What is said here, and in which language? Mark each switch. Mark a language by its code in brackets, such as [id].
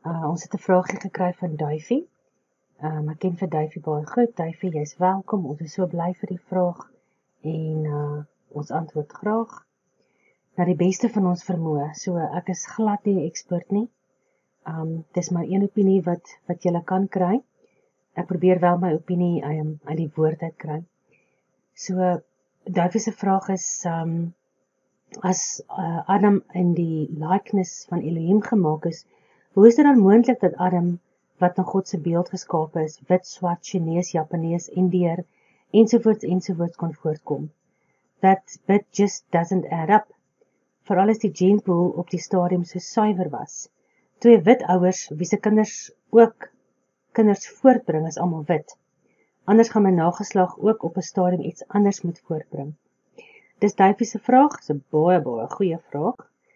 [af] Ons het 'n vraagie gekry van Duifie. Ek ken vir Duifie baie goed. Duifie, jy's welkom. Ons is so bly vir die vraag en ons antwoord graag na die beste van ons vermoë. So ek is glad nie 'n ekspert nie. Dis maar een opinie wat jy kan kry. Ek probeer wel my opinie uit die woord uit kry. So Duifie se vraag is as Adam in die likeness van Elohim gemaak is, hoe is dit dan moontlik dat Adam, wat na God se beeld geskape is, wit, swart, Chinees, Japanees, Indiër, ensovoorts kon voortkom? [en] That bit just doesn't add up. [af] Veral as die gene pool op die stadium so suiwer was. Twee wit ouers, wie se kinders ook kinders voortbring, is almal wit. Anders gaan my nageslag ook op 'n stadium iets anders moet voortbring. Dis Duifie se vraag, dis 'n baie goeie vraag.